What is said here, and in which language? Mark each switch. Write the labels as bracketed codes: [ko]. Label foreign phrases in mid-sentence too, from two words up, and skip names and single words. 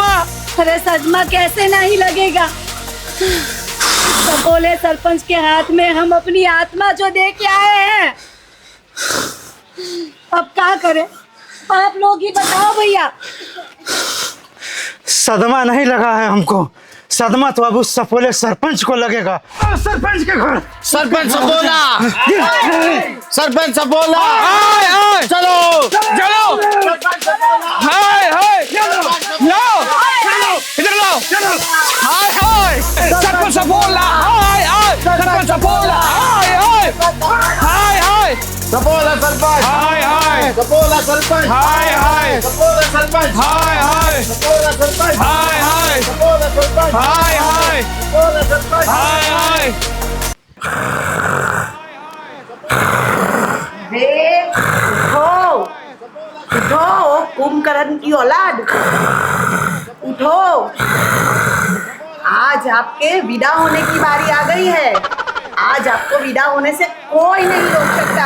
[hi] अरे सदमा कैसे नहीं लगेगा? सपोले सरपंच के हाथ में हम अपनी आत्मा जो दे के आए हैं, अब क्या करें? आप लोग ही बताओ भैया। सदमा नहीं लगा है हमको, सदमा तो अब उस सपोले सरपंच को लगेगा। सरपंच के घर सरपंच सपोला, सरपंच सपोला, चलो हाय लाओ इधर लाओ। हाय सरपंच सपोला, हाय सरपंच सपोला, हाय सपोला सरपंच, हाय सपोला सरपंच, हाय सपोला सरपंच, हाय सपोला सरपंच, हाय सपोला सरपंच, हाय सपोला सरपंच, हाय। उठो कुंभकर्ण की औलाद, उठो। आज आपके विदा होने की बारी आ गई है। आज आपको विदा होने से कोई नहीं रोक सकता।